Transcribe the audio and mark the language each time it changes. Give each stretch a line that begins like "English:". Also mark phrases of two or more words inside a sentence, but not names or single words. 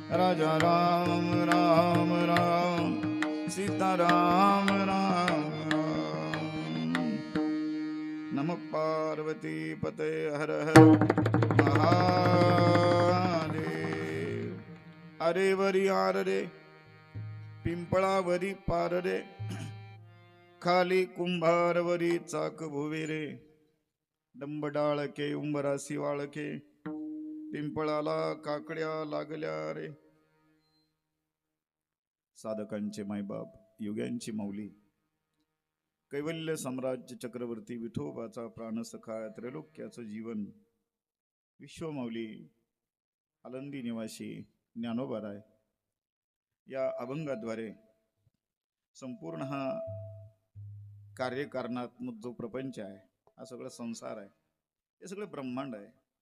Marathi: राजा राम राम राम सीता राम राम राम नम पार्वती पते हर हर महादेव अरे वरी आर रे पिंपळावरी पार रे खाली कुंभारवरी चाक भुवे रे डंबडाळके उंबरासी वाळके पिंपळाला काकड्या लागल्या रे साधकांचे मायबाप युग्यांची माऊली कैवल्य साम्राज्य चक्रवर्ती विठोबाचा प्राणसखा त्रैलोक्याचं जीवन विश्वमाऊली आनंदी निवासी ज्ञानोबाराय या अभंगाद्वारे संपूर्ण हा कार्यकारणात्मक जो प्रपंच आहे हा सगळा संसार आहे हे सगळं ब्रह्मांड आहे.